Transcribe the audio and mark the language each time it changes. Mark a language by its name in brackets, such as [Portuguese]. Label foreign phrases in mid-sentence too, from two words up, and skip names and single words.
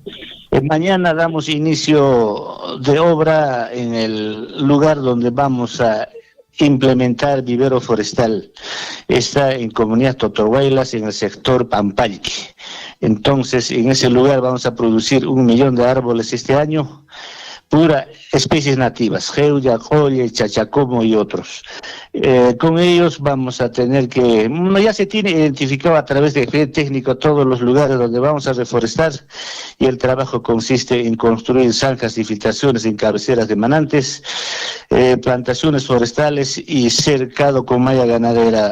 [Spanish] Mañana damos inicio de obra en el lugar donde vamos a implementar vivero forestal. Está en comunidad Totohuaylas, en el sector Pampalqui. Entonces, en ese lugar vamos a producir 1 millón de árboles este año, pura especies nativas, jeuya, joye, chachacomo y otros. Con ellos vamos a tener que, ya se tiene identificado a través de técnico todos los lugares donde vamos a reforestar, y el trabajo consiste en construir zanjas y filtraciones en cabeceras de manantes, plantaciones forestales y cercado con malla ganadera.